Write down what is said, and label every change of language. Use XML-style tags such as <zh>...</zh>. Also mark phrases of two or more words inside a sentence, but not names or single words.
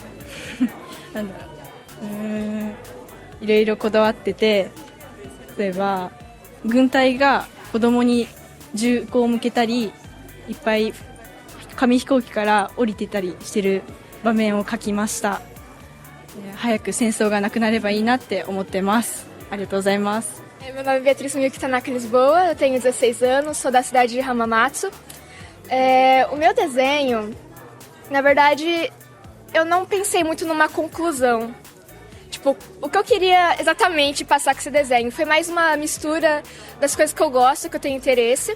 <ja>いろいろこだわってて、例えば軍隊が子供に銃口を向けたり、いっぱい紙飛行機から降りてたりしてる場面を描きました。早く戦争がなくなればいいなって思ってます。ありがとうございます。</ja> <pt>Meu nome é Beatriz Miyuki Tanaka Lisboa, eu tenho 16 anos, sou da cidade de Hamamatsu. O meu desenho, na verdade, eu não pensei muito numa conclusão. Tipo, o que eu queria exatamente passar com esse desenho foi mais uma mistura das coisas que eu gosto, que eu tenho interesse.</pt>